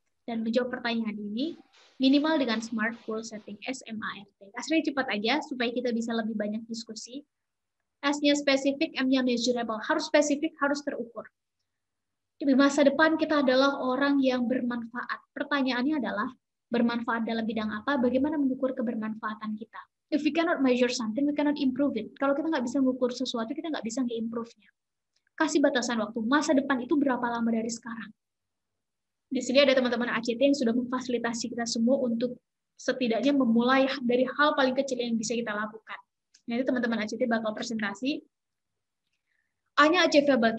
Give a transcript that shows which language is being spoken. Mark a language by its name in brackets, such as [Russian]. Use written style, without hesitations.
[Indonesian] Dan menjawab pertanyaan ini, minimal dengan SMART Goal Setting, SMART. Asli cepat aja, supaya kita bisa lebih banyak diskusi. S-nya spesifik, M-nya measurable. Harus spesifik, harus terukur. Di masa depan kita adalah orang yang bermanfaat. Pertanyaannya adalah, bermanfaat dalam bidang apa? Bagaimana mengukur kebermanfaatan kita? [English] If we cannot measure something, we cannot improve it. [Indonesian] Kalau kita nggak bisa mengukur sesuatu, kita nggak bisa nge-improve-nya. Kasih batasan waktu. Masa depan itu berapa lama dari sekarang? Di sini ada teman-teman ACT yang sudah memfasilitasi kita semua untuk setidaknya memulai dari hal paling kecil yang bisa kita lakukan. Nanti teman-teman ACT bakal presentasi. A-nya achievable.